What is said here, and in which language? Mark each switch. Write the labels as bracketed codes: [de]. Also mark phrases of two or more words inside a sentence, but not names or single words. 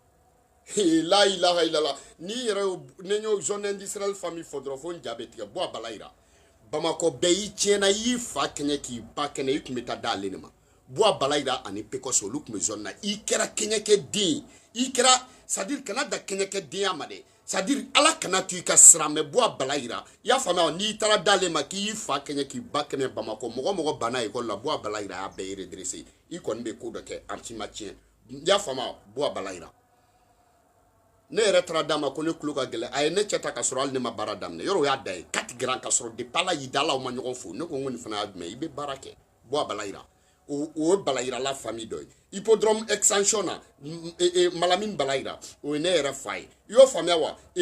[ar] لا إله إلا الله [bm] ni yɛrɛ ne y'o [fr] zone industrielle [bm] famille fɔ dɔrɔn fo n ja bɛ tigɛ bɔ a balayira Bamakɔ bɛɛ y'i tiɲɛna i y'i fa kɛɲɛ k'i ba kɛnɛ i tun bɛ taa d'ale de ma bɔ a balayira ani Pecos olu tun bɛ zone na i kɛra kɛɲɛkɛ den i kɛra [fr] c'est à dire [bm] kana da kɛɲɛkɛ denya ma dɛ [fr] c'est à dire [bm] ala kana to i ka sira mɛ bɔ a balayira i y'a faamuya n'i taara d'ale ma k'i y'i fa kɛɲɛ k'i ba kɛnɛ Bamakɔ mɔgɔ banna école la bɔ a balayira a y'a bɛɛ redressé i kɔni bɛ ko dɔ kɛ arti ma tiɲɛ i y'a faamuya bɔ a balayira ne yɛrɛ taara d'a ma ko ne tulo ka gɛlɛn a ye ne cɛ ta ka sɔrɔ hali ne ma baara daminɛ yɔrɔ o y'a da ye kati giran ka sɔrɔ depuis ala y'i da ala ma ɲɔgɔn fo ne ko n ko nin fana y'a jumɛn i bɛ baara kɛ bɔ a balayira o ye balayirala famille dɔ ye hippodrome extension na Malamine balayira o ye ne yɛrɛ fa ye i y'o faamuya wa